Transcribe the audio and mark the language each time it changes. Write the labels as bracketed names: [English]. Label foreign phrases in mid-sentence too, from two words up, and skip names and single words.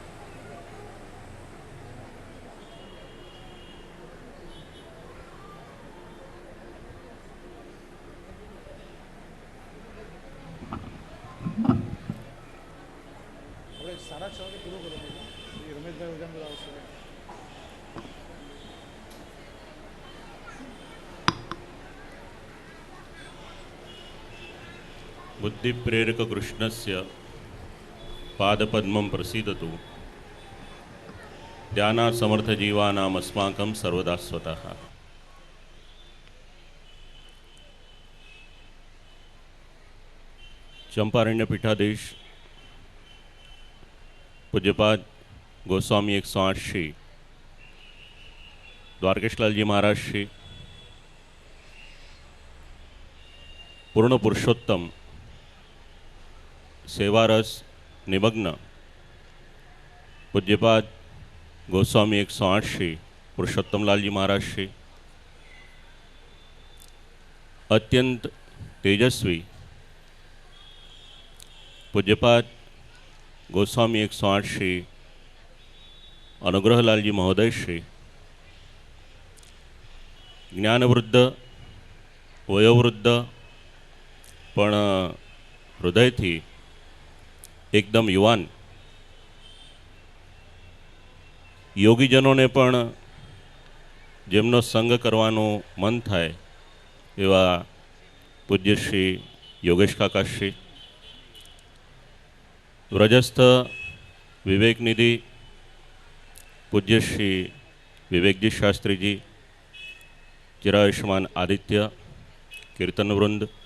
[Gujarati] આપણે 6:30 વાગે પૂરું કરો, રમેશભાઈ ઉજામદાર આવશે। [Sanskrit] बुद्धिप्रेरक कृष्णस्य पादपद्मं प्रसीदतु ध्यानात् समर्थ जीवानाम् अस्माकं सर्वदा स्वतः। [Gujarati] ચંપારણ્ય પીઠાધીશ પૂજ્યપાદ ગોસ્વામી 108 શ્રી દ્વારકેશલાલ જી મહારાજ શ્રી પૂર્ણ પુરુષોત્તમ સેવારસ નિમગ્ન પૂજ્યપાદ ગોસ્વામી 108 શ્રી પુરુષોત્તમ લાલ જી મહારાજ શ્રી અત્યંત તેજસ્વી પૂજ્યપાદ ગોસ્વામી 108 શ્રી અનુગ્રહલાલ જી મહોદય શ્રી જ્ઞાનવૃદ્ધ વયોવૃદ્ધ પણ હૃદય થી એકદમ યુવાન યોગીજનોને પણ જેમનો સંગ કરવાનો મન થાય એવા પૂજ્ય શ્રી યોગેશ કાકાશ્રી, વ્રજસ્થ વિવેકનિધિ પૂજ્ય શ્રી વિવેકજી શાસ્ત્રીજી, ચિરાયુષ્માન આદિત્ય, કીર્તનવૃંદ,